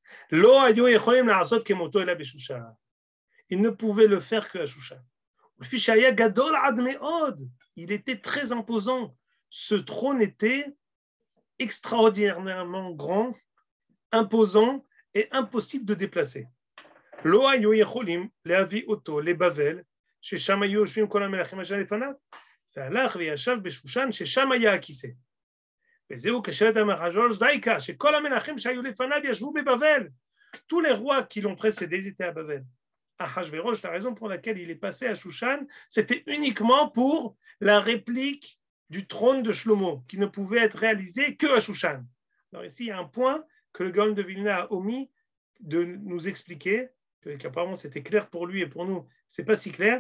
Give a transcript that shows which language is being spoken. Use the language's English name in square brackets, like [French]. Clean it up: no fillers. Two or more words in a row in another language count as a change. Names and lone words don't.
[French] Il ne pouvait le faire qu'à Shushan. Il était très imposant. Ce trône était extraordinairement grand, imposant et impossible de déplacer. [Hebrew] לא היו יכולים להביא אותו לבבל, ששם היו יושבים כל המלכים אשר לפניו, והלך וישב בשושן, ששם היה הכיסא. וזהו כשלט אחשוורוש דייקה, שכל המלכים שהיו לפניו ישבו בבבל. [French] Tous les rois qui l'ont précédé étaient à Babel. Ahashverosh, la raison pour laquelle il est passé à Shushan, c'était uniquement pour la réplique du trône de Shlomo, qui ne pouvait être réalisé que à Shushan. Alors ici, il y a un point que le Gaon de Vilna a omis de nous expliquer, qu'apparemment c'était clair pour lui et pour nous, c'est pas si clair.